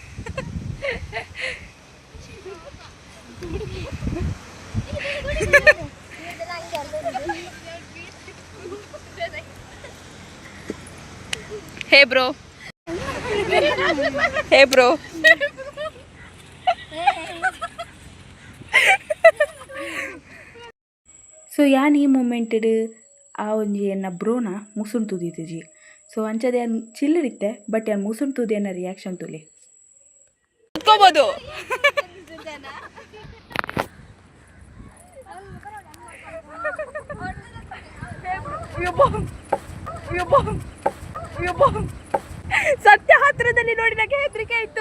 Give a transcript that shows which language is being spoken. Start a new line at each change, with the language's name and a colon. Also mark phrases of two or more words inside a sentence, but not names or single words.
English: Hey bro, hey bro.
Tulu: ಸೊ ಯಾನ್ ಈ ಮೂಮೆಂಟಡ್ ಆ ಒಂಜಿ ಎನ್ನ ಬ್ರೋನ ಮುಸುನ್ ತುದಿತಿಜಿ. ಸೊ ಅಂಚದೆ ಯಾನ್ ಚಿಲ್ಲರಿತ್ತೆ, ಬಟ್ ಯಾನ್ ಮುಸುನ್ ತುದಿ ಅನ್ನ ರಿಯಾಕ್ಷನ್ ತುಲಿ ಕುತ್ಕೋಬೋದು.
Kannada: ಸತ್ಯ ಹತ್ರದಲ್ಲಿ ನೋಡಿ ನನಗೆ ಹೆದರಿಕೆ ಆಯ್ತು.